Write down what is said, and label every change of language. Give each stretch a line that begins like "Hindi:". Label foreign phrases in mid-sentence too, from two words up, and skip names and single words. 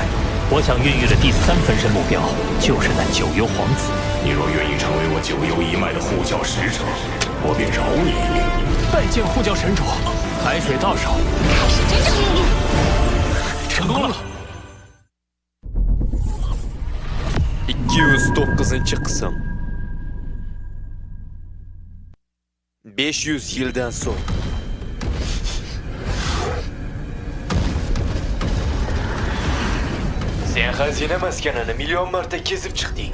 Chinese: 我想孕育的第3分身目标就是那九幽皇子。你若愿意成为我九幽一脉的护教使者，我便饶你一命。拜见护教神主，海水到手，开始真正命运。成功了。
Uzbek: 209 qism 500 yildan so'ng sen xazina maskanini million marta kezib chiqding.